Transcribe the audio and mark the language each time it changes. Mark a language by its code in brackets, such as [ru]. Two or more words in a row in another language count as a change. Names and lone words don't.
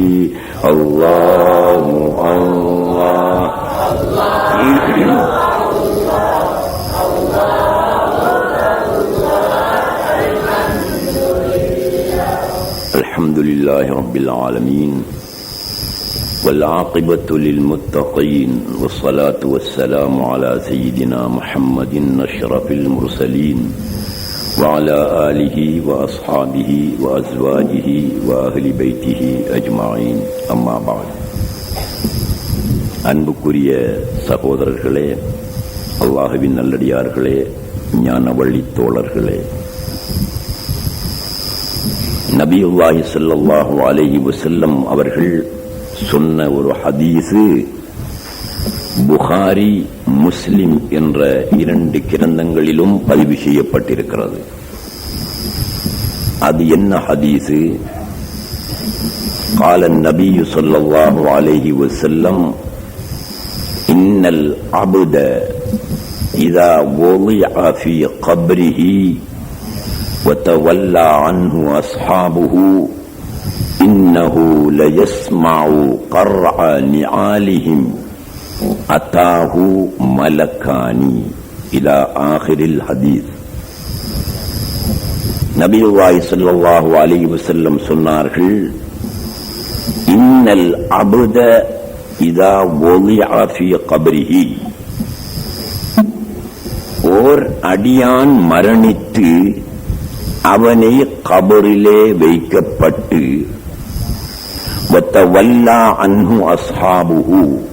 [ar] الله الله الحمد لله رب العالمين والعاقبة للمتقين والصلاة والسلام على سيدنا محمد أشرف المرسلين وعلى آله وأصحابه وأزواجه وأهل بيته أجمعين أما بعد [ta] அன்புக்குரிய சகோதரர்களே, அல்லாஹ்வின் நல்லடியார்களே, ஞான வழி தோழர்களே, [ar] نبي الله صلى الله عليه وسلم [ta] அவர்கள் சொன்ன ஒரு ஹதீஸு புகாரி முஸ்லிம் என்ற 2 கிரந்தங்களிலும் பதிவு செய்யப்பட்டிருக்கிறது. அது என்ன ஹதீஸு? [ar] قال النبي صلى الله عليه وسلم إن العبد إذا وضع في قبره وتولى عنه أصحابه إنه ليسمع قرع نعالهم أتاه ملكان إلى آخر الحديث. نبي الله صلى الله عليه وسلم சொன்னார்கள், إن العبد إذا وضع في قبره, [ta] ஓர் அடியான் மரணித்து அவனை கபரிலே வைக்கப்பட்டு [ar] وتولى عنه أصحابه,